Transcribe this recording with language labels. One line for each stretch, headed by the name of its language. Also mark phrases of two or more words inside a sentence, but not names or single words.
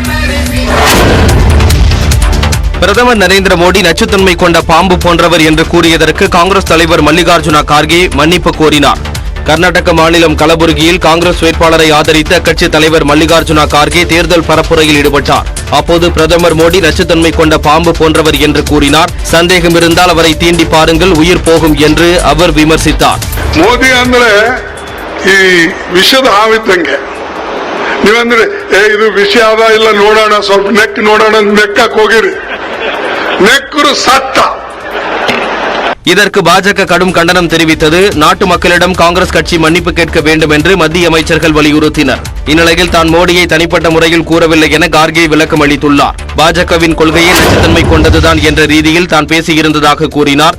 Tamil: பிரதமர் நரேந்திர மோடி நச்சுத்தன்மை கொண்ட பாம்பு போன்றவர் என்று கூறியதற்கு காங்கிரஸ் தலைவர் மல்லிகார்ஜுன கார்கே மன்னிப்பு கோரினார். கர்நாடக மாநிலம் கலபுரகியில் காங்கிரஸ் வேட்பாளரை ஆதரித்த அக்கட்சி தலைவர் மல்லிகார்ஜுனா கார்கே தேர்தல் பரப்புரையில் ஈடுபட்டார். அப்போது பிரதமர் மோடி நச்சுத்தன்மை கொண்ட பாம்பு போன்றவர் என்று கூறினார். சந்தேகம் இருந்தால் அவரை தீண்டி பாருங்கள், உயிர் போகும் என்று அவர் விமர்சித்தார்.
Kannada: ಮೋದಿ ಅಂದ್ರೆ ಈ ವಿಷದ ಹಾವಿದ್ದಂಗೆ. ನೀವಂದ್ರೆ ಇದು ವಿಷ ಅದ ಇಲ್ಲ ನೋಡೋಣ, ಸ್ವಲ್ಪ ನೆಕ್ ನೋಡೋಣ ನೆಕ್ಕಕ್ ಹೋಗಿರಿ, ನೆಕ್ಕರು ಸತ್ತ.
Tamil: இதற்கு பாஜக கடும் கண்டனம் தெரிவித்தது. நாட்டு மக்களிடம் காங்கிரஸ் கட்சி மன்னிப்பு கேட்க வேண்டும் என்று மத்திய அமைச்சர்கள் வலியுறுத்தினர். இந்நிலையில் தான் மோடியை தனிப்பட்ட முறையில் கூறவில்லை என கார்கே விளக்கம் அளித்துள்ளார். பாஜகவின் கொள்கையை நச்சுத்தன்மை கொண்டதுதான் என்ற ரீதியில் தான் பேசியிருந்ததாக கூறினார்.